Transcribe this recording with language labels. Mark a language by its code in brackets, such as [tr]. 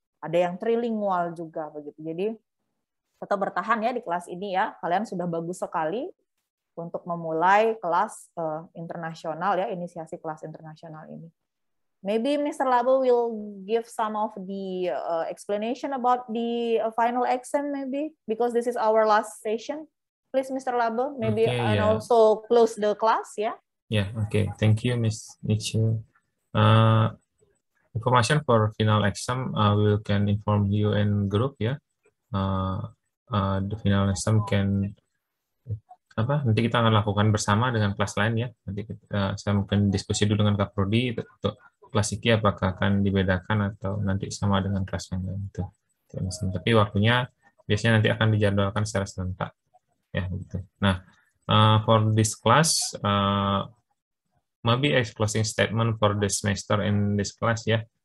[id] Ada yang trilingual juga begitu. Jadi tetap bertahan ya di kelas ini ya. Kalian sudah bagus sekali untuk memulai kelas internasional ya, inisiasi kelas internasional ini. [en] Maybe Mr. Labo will give some of the explanation about the final exam, maybe, because this is our last session. Please, Mr. Labo, maybe, Okay, and yeah. also close the class, yeah? Yeah, okay. Thank you, Ms. Nietzsche. Information for final exam, we can inform you in group, ya. The final exam can [id] nanti kita akan lakukan bersama dengan kelas lain, ya. Nanti saya mungkin diskusi dulu dengan Kak Prodi untuk kelas IKI apakah akan dibedakan atau nanti sama dengan kelas yang lain itu. Tapi waktunya biasanya nanti akan dijadwalkan secara serentak, ya gitu. [en] Nah, for this class, maybe a closing statement for the semester in this class, ya.